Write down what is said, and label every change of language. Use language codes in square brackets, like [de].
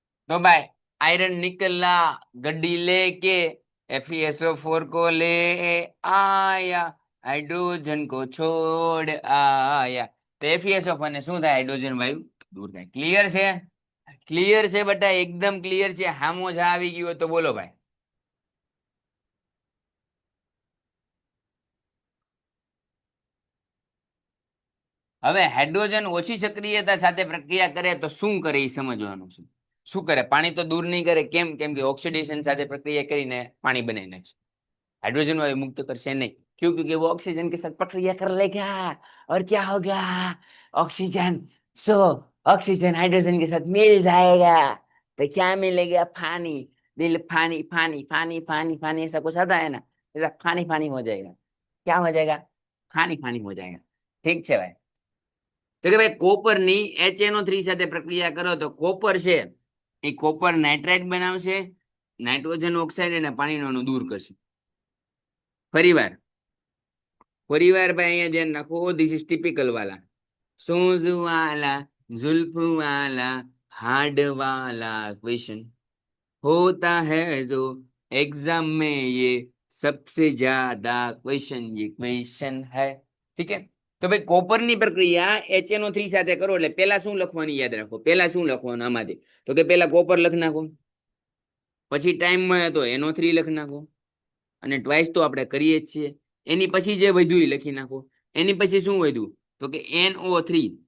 [hi] तो भाई आयरन निकला गड्डी लेके, FeSO4 को ले आया, हाइड्रोजन को छोड़ आया। [gu] तो FeSO4 ने શું થાય? હાઇડ્રોજન વાયુ દૂર થાય. ક્લિયર છે? ક્લિયર છે બેટા, એકદમ ક્લિયર છે. હામો જ આવી ગયો તો બોલો ભાઈ. હવે હાઇડ્રોજન ઓછી સક્રિયતા સાથે પ્રક્રિયા કરે તો શું કરે એ સમજવાનું છે. શું કરે? પાણી તો દૂર નહીં કરે. કેમ? કેમ કે ઓક્સિડેશન સાથે પ્રક્રિયા કરીને પાણી બનાવી નાખશે. [hi] हाइड्रोजन वायु मुक्त करसे नहीं. क्यों? क्योंकि वो ऑक्सीजन के साथ प्रक्रिया कर लेगा और क्या होगा? ऑक्सीजन. सो ऑक्सीजन हाइड्रोजन के साथ मिल जाएगा तो क्या मिलेगा? पानी. दिल पानी पानी पानी पानी पानी ऐसा कुछ आता है ना, ऐसा पानी पानी हो जाएगा. क्या हो जाएगा? पानी पानी हो जाएगा. ठीक है भाई. [gu] તો કે ભાઈ કોપરની HNO3 સાથે પ્રક્રિયા કરો તો કોપર છે એ કોપર નાઇટ્રાઇટ બનાવશે, નાઇટ્રોજન ઓક્સાઇડ અને પાણીનું અણુ દૂર કરશે. ફરીવાર ભાઈ અહીંયા ધ્યાન રાખો. [en] This is typical વાલા. [hi] सोज वाला, जुल्फ वाला, हार्ड वाला क्वेश्चन होता है जो एग्जाम में, ये सबसे ज्यादा क्वेश्चन ये क्वेश्चन है. ठीक है. [gu] તો ભાઈ કોપરની પ્રક્રિયા HNO3 સાથે કરો એટલે પેલા શું લખવાની યાદ રાખો. પેલા શું લખવાનું આમાંથી? તો કે પેલા કોપર લખી નાખો, પછી ટાઈમ મળે તો NO3 લખી નાખો, અને ટ્વાઇસ તો આપણે કરીએ જ છીએ. એની પછી જે વધ્યું એ લખી નાખો. એની પછી શું વધ્યું? તો કે NO3.